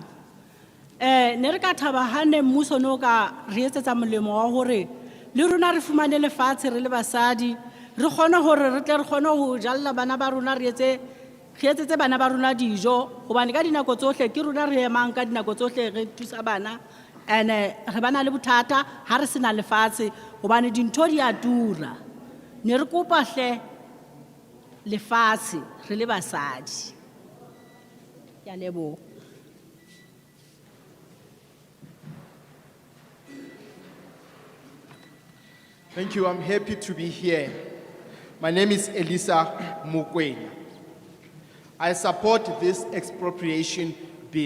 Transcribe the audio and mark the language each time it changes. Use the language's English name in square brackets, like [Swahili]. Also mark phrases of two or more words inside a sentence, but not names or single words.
[Southern Sotho] Ne re ka thaba ha ne mmuso no ka re etsetsa molemo wa hore le rona re fumane lefatshe re le basadi re kgone hore re tle re kgone ho jalla bana ba rona re etsetse bana ba rona dijo hobane ka dinako tsohle ke rona re emang ka dinako tsohle re thusa bana ene re bana le bothata ha re sena lefatshe hobane dintho di a tura. Ne re kopa hle lefatshe re le basadi. Ke a leboha. [English] Thank you. I'm happy to be here. My name is Elisa Mukwena. I support this expropriation bill.